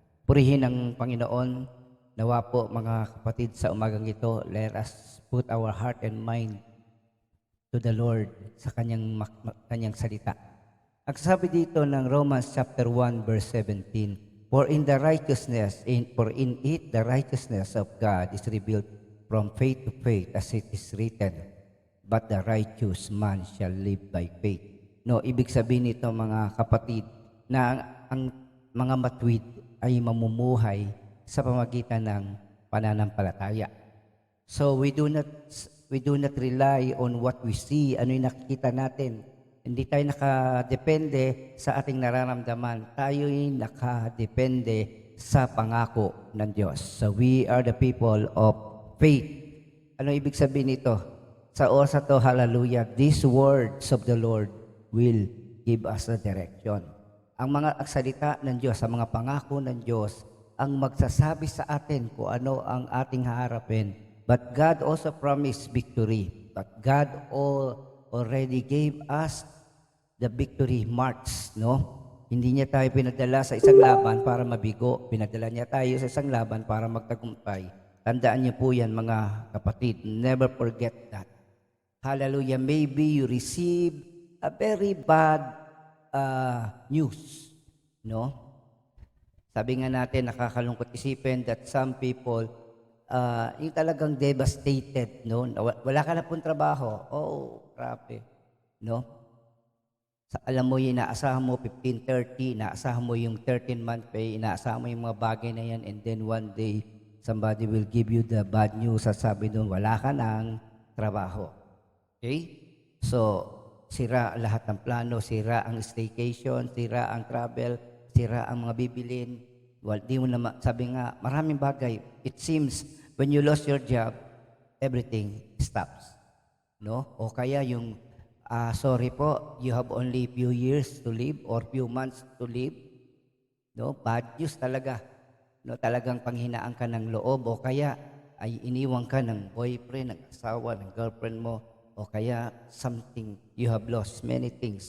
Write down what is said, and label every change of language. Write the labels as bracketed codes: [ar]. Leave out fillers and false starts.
[tl] Purihin ang Panginoon. Nawa po mga kapatid sa umagang ito, [en] let us put our heart and mind to the Lord [tl] sa kanyang salita. Ang sabi dito ng [en] Romans chapter 1 verse 17, For in it the righteousness of God is revealed from faith to faith, as it is written, but the righteous man shall live by faith. [tl] No, ibig sabihin nito mga kapatid na ang mga matuwid ay mamumuhay sa pamagitan ng pananampalataya. [en] So we do not rely on what we see, [tl] ano yung nakikita natin. Hindi tayo nakadepende sa ating nararamdaman. Tayo'y nakadepende sa pangako ng Diyos. [en] So we are the people of faith. [tl] Ano ibig sabihin nito? Sa oras na to, [en] hallelujah, these words of the Lord will give us a direction. [tl] Ang mga salita ng Diyos, ang mga pangako ng Diyos, ang magsasabi sa atin kung ano ang ating haharapin. [en] But God also promised victory. But God already gave us the victory marks, no? [tl] Hindi niya tayo pinadala sa isang laban para mabigo. Pinadala niya tayo sa isang laban para magtagumpay. Tandaan niyo po yan mga kapatid. [en] Never forget that. Hallelujah. Maybe you receive a very bad news, no? [tl] Sabi nga natin, nakakalungkot isipin [en] that some people, [tl] yung talagang devastated, no? Wala ka na pong trabaho. Oh, grabe. No? Alam mo yung inaasahan mo 15-30, inaasahan mo yung 13-month pay, inaasahan mo yung mga bagay na yan, [en] and then one day, somebody will give you the bad news [tl] at sabi doon, wala ka ng trabaho. Okay? So, sira lahat ng plano, sira ang staycation, sira ang travel, sira ang mga bibilin. Well, di mo na sabi nga, maraming bagay. [en] It seems, when you lost your job, everything stops. No? [tl] O kaya yung, [en] sorry po, you have only few years to live or few months to live. [tl] No? Bad news talaga. No? Talagang panghinaan ka ng loob o kaya ay iniwan ka ng boyfriend, ng asawa, ng girlfriend mo o kaya something, [en] you have lost many things.